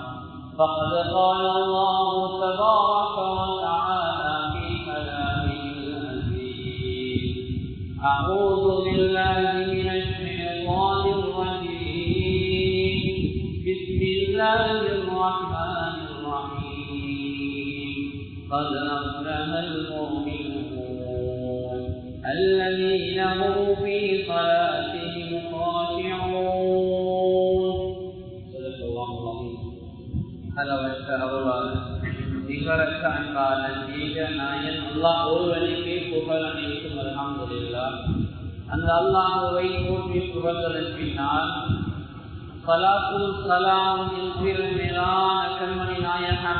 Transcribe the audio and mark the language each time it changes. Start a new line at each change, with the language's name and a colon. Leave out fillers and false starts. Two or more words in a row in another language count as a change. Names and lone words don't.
Arabic: فقد قال الله تبارك وتعالى في كلامه العزيز أعوذ بالله من الشيطان الرجيم بسم الله الرحمن الرحيم قد أفلح المؤمنون الذين هم في صلاتهم خاشعون صدق الله العظيم
Tamil: அளவற்ற அருளாளர் நிகரற்ற அன்பாளன் ஏக நாயன் அல்லாஹ் ஒருவனுக்கே புகழ் அனைத்தும் அல்ஹம்துலில்லாஹ். அந்த அல்லாஹ்வை போற்றி புகழ்ந்ததன் பின்னால்
Arabic: الصلاة السلام
Tamil: மேலான கண்மணி நாயகன்